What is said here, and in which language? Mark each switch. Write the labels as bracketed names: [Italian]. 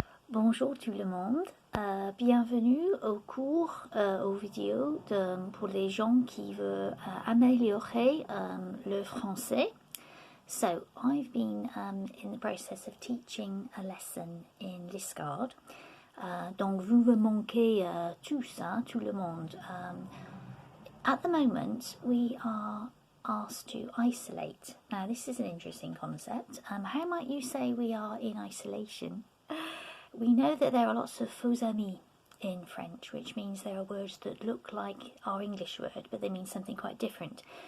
[French] Bonjour tout le monde, bienvenue au cours, aux vidéos pour les gens qui veulent améliorer le français. [English] So, I've been in the process of teaching a lesson in Liscard. [French] Donc vous me manquez tous, hein, tout le monde. [English] At the moment, we are asked to isolate. Now this is an interesting concept. How might you say we are in isolation? We know that there are lots of faux amis in French, which means there are words that look like our English word, but they mean something quite different.